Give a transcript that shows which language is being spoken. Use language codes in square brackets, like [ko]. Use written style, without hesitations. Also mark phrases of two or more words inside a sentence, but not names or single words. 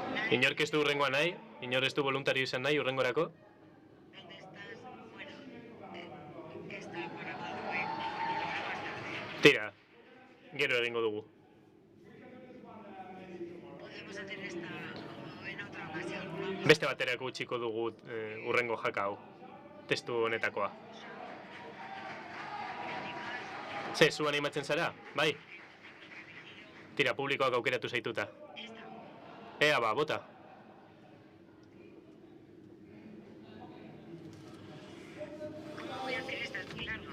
[eu] Inork ez du urrengoa nahi? Inor ez du voluntario izan nahi urrengorako? [es] ¿Dónde estás? Bueno, está para Badue. Bueno, lo hará más tarde. [eu] Tira, gero egingo dugu. [es] Podemos hacer esta o en otra ocasión. Vamos. [eu] Beste baterako utziko dugu urrengo jaka hau. Testu honetakoa. Ze, zu animatzen zara? Bai? Tira, publikoak aukeratu zaituta. Ea ba, bota. [es] ¿Cómo voy a hacer esta? Es muy larga.